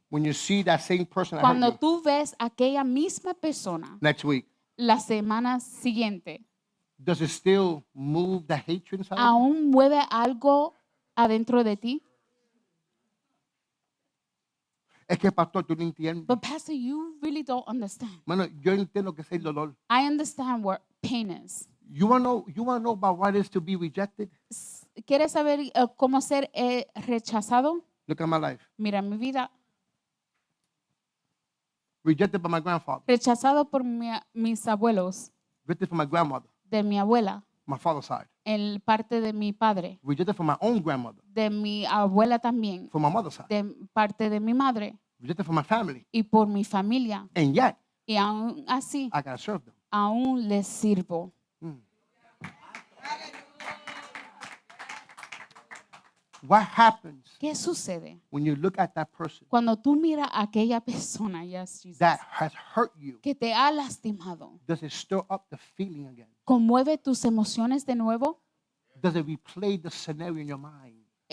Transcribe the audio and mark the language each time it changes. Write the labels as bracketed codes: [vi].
[en] when you see that same person that [es] cuando [en] hurt you [es] tú ves a aquella misma persona [en] next week? [es] la semana siguiente? [en] Does it still move the hatred inside of you? [es] ¿Aún mueve algo adentro de ti? Es que, pastor, tú no entiendes. [en] But Pastor, you really don't understand. [es] Bueno, yo entiendo que es el dolor. [en] I understand what pain is. You wanna know about what it is to be rejected? [es] ¿Quieres saber cómo ser rechazado? [en] Look at my life. [es] Mira mi vida. [en] Rejected by my grandfather. [es] Rechazado por mis abuelos, [en] Rejected from my grandmother, [es] de mi abuela, [en] my father's side. [es] en parte de mi padre, [en] Rejected from my own grandmother, [es] de mi abuela también, [en] from my mother's side. [es] de parte de mi madre [en] Rejected from my family. [es] y por mi familia. [en] And yet, [es] Y aún así, [en] I gotta serve them. [es] aún les sirvo. [en] What happens [es] ¿Qué sucede [en] when you look at that person [es] cuando tú miras a aquella persona, [en] yes, Jesus, that has hurt you? [es] que te ha lastimado? [en] Does it stir up the feeling again? [es] ¿Conmueve tus emociones de nuevo? [en] Does it replay the scenario in your mind?